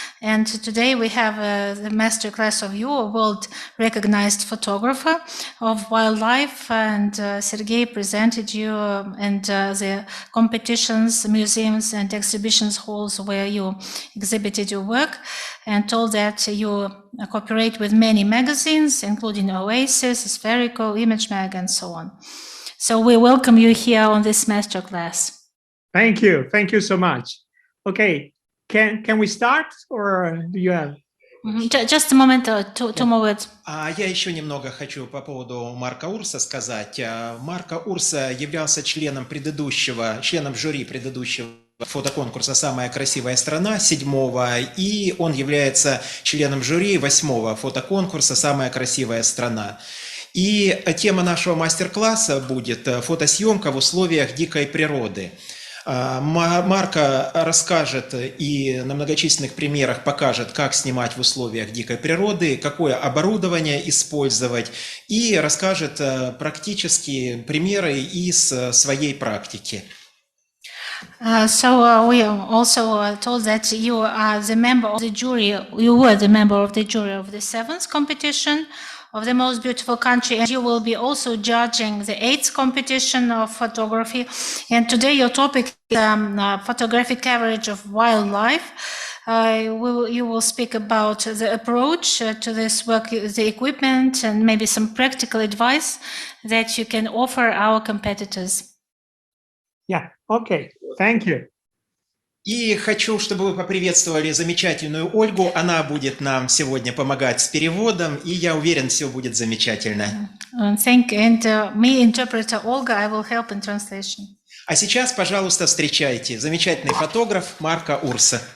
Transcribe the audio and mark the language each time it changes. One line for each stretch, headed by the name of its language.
English: And today we have the masterclass of you, a world-recognized photographer of wildlife, and Sergei presented you and the competitions, museums and exhibitions halls where you exhibited your work, and told that you cooperate with many magazines, including Oasis, Spherical, Image Mag, and so on. So we welcome you here on this masterclass. Thank you so much. Okay, can we start, or do you have? Just a moment, two more words.
Russian: Я еще немного хочу по поводу Марко Урсо сказать. Марко Урсо являлся членом жюри предыдущего фотоконкурса «Самая красивая страна» 7-го, и он является членом жюри 8-го фотоконкурса «Самая красивая страна». И тема нашего мастер-класса будет «Фотосъемка в условиях дикой природы». Марко расскажет и на многочисленных примерах покажет, как снимать в условиях дикой природы, какое оборудование использовать, и расскажет практические примеры из своей практики.
English: So we also told that you are the member of the jury. You were the member of the jury of the 7th competition of the Most Beautiful Country, and you will be also judging the 8th competition of photography. And today your topic is photographic coverage of wildlife. You will speak about the approach to this work, the equipment, and maybe some practical advice that you can offer our competitors. Yeah, okay, thank you.
Russian: И хочу, чтобы вы поприветствовали замечательную Ольгу. Она будет нам сегодня помогать с переводом, и я уверен, все будет замечательно.
English: Thank you. And me, interpreter Olga, I will help in translation.
Russian: А сейчас, пожалуйста, встречайте замечательный фотограф Марко Урсо.